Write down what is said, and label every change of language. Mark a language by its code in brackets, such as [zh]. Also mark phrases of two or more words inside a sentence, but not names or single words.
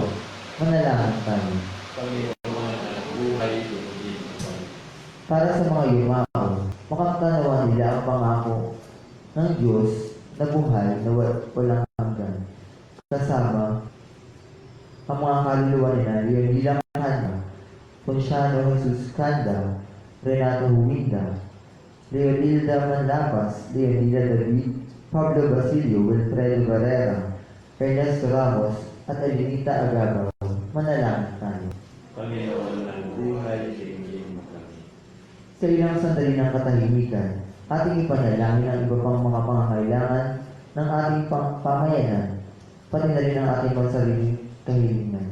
[tl] Manalangin tayo. Panginoon ng buhay, dinggin mo kami. Para sa mga yumao, makakatanawa nila ang pangako ng Diyos na buhay na walang hanggan. Kasama ang mga kaluluwa nila, Leonila Mahana, Ponciano Jesus Canda, Renato Huminda, Leonilda Manlapas, Leonila David, Pablo Basilio, Wilfredo Barrera, Ernesto Ramos, at Alinita Agabaw. Manalangin tayo. Panginoon ng buhay, dinggin mo kami. Sa ilang sandali ng katahimikan, ating ipanalangin ang iba pang mga pangangailangan ng ating pamayanan, pati na rin ang ating magsariling kahilingan.